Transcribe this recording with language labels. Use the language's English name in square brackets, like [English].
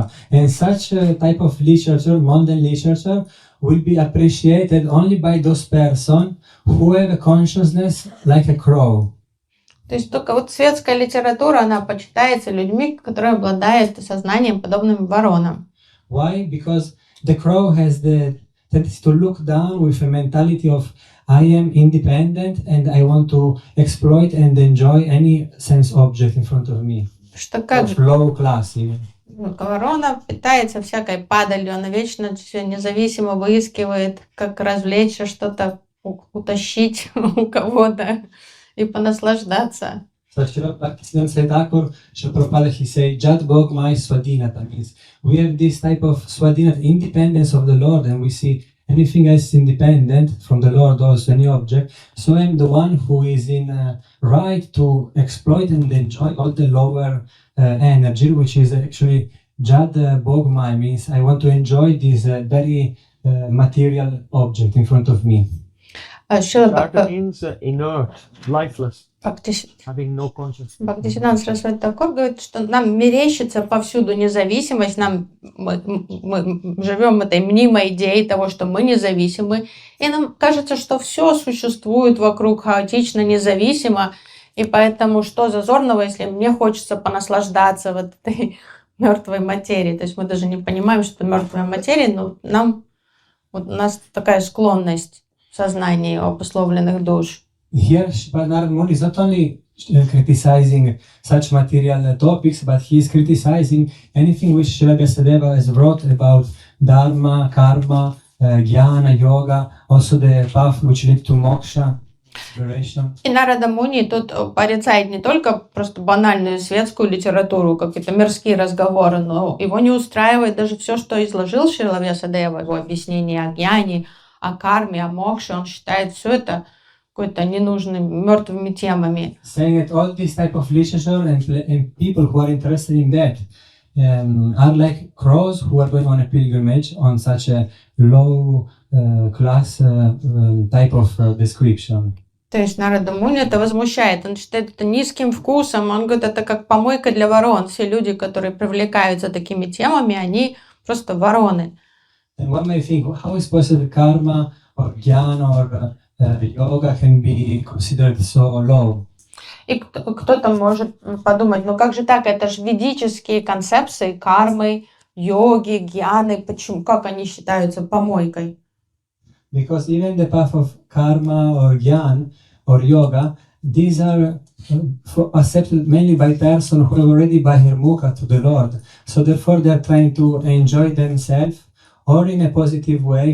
[English] And such a type of literature, mundane literature, will be appreciated only by those persons who have a consciousness like a crow. [Russian] То есть только вот светская литература, она почитается людьми, которые обладают сознанием, подобным воронам. [English] Why? Because the crow has the tendency to look down with a mentality of I am independent and I want to exploit and enjoy any sense object in front of me. [Russian] Что как же [English] low class even. [Russian] ворона питается всякой падалью, она вечно все независимо выискивает, как развлечься, что-то утащить у кого-то и понаслаждаться. [English] So Srila Bhaktisiddhanta Thakur, Srila Prabhupada, he say, [Bangla] Jat Bhogmai Swadhinata, [English] means we have this type of Swadhinata, independence of the Lord, and we see anything else independent from the Lord, also any object. So I'm the one who is in right to exploit and enjoy all the lower energy, which is actually Jad Bhogmai, means I want to enjoy this very material object in front of me. Jata means inert, lifeless, [Russian] Бхактисиддханта [English] having no consciousness. [Russian] Сарасвати Такур говорит, что нам мерещится повсюду независимость, мы живем этой мнимой идеей того, что мы независимы, и нам кажется, что все существует вокруг хаотично, независимо, и поэтому что зазорного, если мне хочется понаслаждаться вот этой мертвой материей. То есть мы даже не понимаем, что это мертвая материя, но у нас такая склонность в сознании обусловленных душ. [English] Here, Narad Muni is not only criticizing such material topics, but he is criticizing anything which Srila Vyasadeva has wrote about Dharma, Karma, Jnana, Yoga, also the path which lead to moksha, liberation. [Russian] И Нарада Муни тут порицает не только просто банальную светскую литературу, какие-то мирские разговоры, но его не устраивает даже все, что изложил Шрила Вьясадева, его объяснение о гьяне, о карме, о мокше. Он считает все это какой-то ненужными, мертвыми темами. [English] Saying that all this type of literature and people who are interested in that are like crows who are going on a pilgrimage on such a low class type of description. [Russian] То есть Нарада Муни это возмущает. Он считает это низким вкусом. Он говорит, это как помойка для ворон. Все люди, которые привлекаются такими темами, они просто вороны. [English] And one may think, how is possible karma or jnana or yoga can be considered so low? [Russian] И кто-то может подумать, ну как же так, это же ведические концепции кармы, йоги, гьяны, почему, как они считаются помойкой? [English] Because even the path of karma or jnana or yoga, these are accepted mainly by persons who are already bahirmukha to the Lord. So therefore they are trying to enjoy themselves or in a positive way.